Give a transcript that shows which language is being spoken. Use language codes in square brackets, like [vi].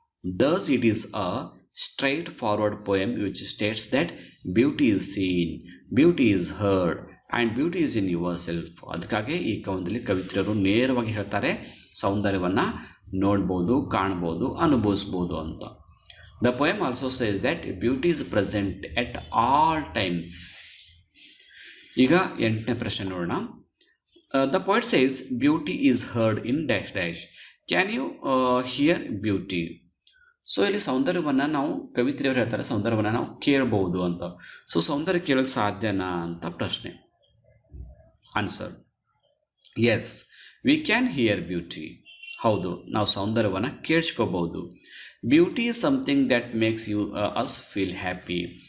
[en] Thus it is a straightforward poem which states that beauty is seen, beauty is heard and beauty is in yourself. [kn] ಅದಕ್ಕಾಗಿ ಈ ಕವನದಲ್ಲಿ ಕವಿತ್ರಿಯರು ನೇರವಾಗಿ ಹೇಳ್ತಾರೆ ಸೌಂದರ್ಯವನ್ನು ನೋಡ್ಬೋದು, ಕಾಣ್ಬೋದು, ಅನುಭವಿಸ್ಬೋದು ಅಂತ. [en] The poem also says that beauty is present at all times. [kn] ಈಗ ಎಂಟನೇ ಪ್ರಶ್ನೆ ನೋಡೋಣ. [en] The poet says beauty is heard in dash dash. Can you hear beauty? [kn] So ಇಲ್ಲಿ ಸೌಂದರ್ಯವನ್ನು ನಾವು, ಕವಿತ್ರಿಯವರು ಹೇಳ್ತಾರೆ ಸೌಂದರ್ಯವನ್ನು ನಾವು ಕೇಳಬಹುದು ಅಂತ. ಸೊ ಸೌಂದರ್ಯ ಕೇಳೋಕ್ಕೆ ಸಾಧ್ಯನಾ ಅಂತ ಪ್ರಶ್ನೆ. [en] Answer, yes, we can hear beauty. [kn] ಹೌದು, ನಾವು ಸೌಂದರ್ಯವನ್ನು ಕೇಳಿಸ್ಕೋಬಹುದು. [en] Beauty is something that makes you us feel happy.